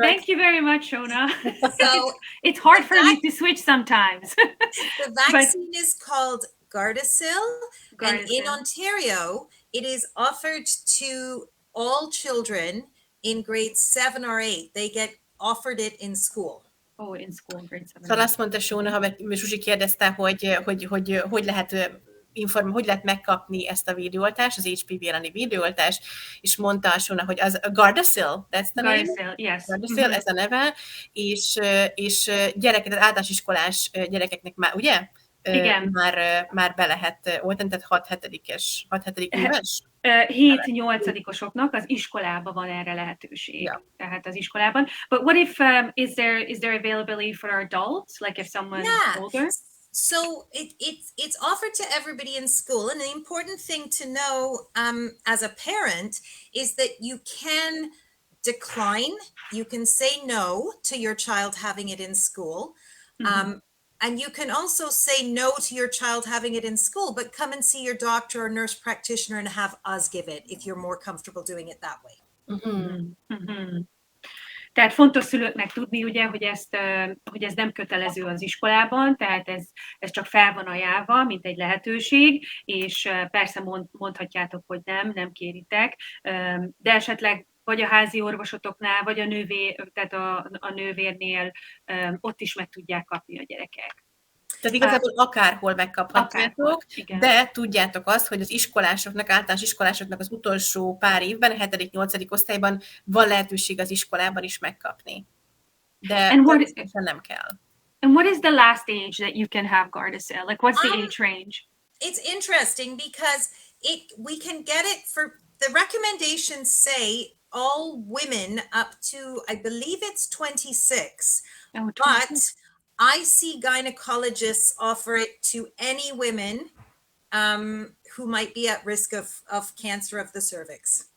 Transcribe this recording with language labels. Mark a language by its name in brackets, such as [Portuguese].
[English] Thank you very much, Shona. So it's hard for me to switch sometimes. The vaccine is called Gardasil, and in Ontario, it is offered to all children in grades 7 or 8. They get offered it in school. Oh, in school, grade 7. [Hungarian] Szóval azt mondta Shona, ha Zsuzsi kérdezte, hogy lehet megkapni ezt a védőoltást, az HPV elleni védőoltást, és mondta a Shona, hogy az Gardasil, [English] that's the name? Gardasil, yes. [Hungarian] Gardasil, ez a neve, és gyerekek, általános iskolás gyerekeknek már, ugye? Igen. Már be lehet oltani, tehát 6-7 éves? 7-8-osoknak az iskolában van erre lehetőség. [English] Yeah. [Hungarian] Tehát az iskolában. [English] But what if is there availability for adults, like if someone older? So it's offered to everybody in school, and the important thing to know as a parent is that you can decline, you can say no to your child having it in school, and you can also say no to your child having it in school, but come and see your doctor or nurse practitioner and have us give it if you're more comfortable doing it that way. [Hungarian] Tehát fontos szülőknek tudni, ugye, hogy ez nem kötelező az iskolában, tehát ez csak fel van ajánlva, mint egy lehetőség, és persze mondhatjátok, hogy nem kéritek, de esetleg vagy a házi orvosotoknál, vagy tehát a nővérnél ott is meg tudják kapni a gyerekek. Tehát igazából akárhol megkaphatjátok, de tudjátok azt, hogy az iskolásoknak, általános iskolásoknak az utolsó pár évben, a 7.-8. osztályban van lehetőség az iskolában is megkapni. De természetesen nem kell. [English] And what is the last age that you can have Gardasil? Like, what's the age range? It's interesting because we can get it for, the recommendations say all women up to, I believe it's 26, but I see gynecologists offer it to any women who might be at risk of cancer of the cervix.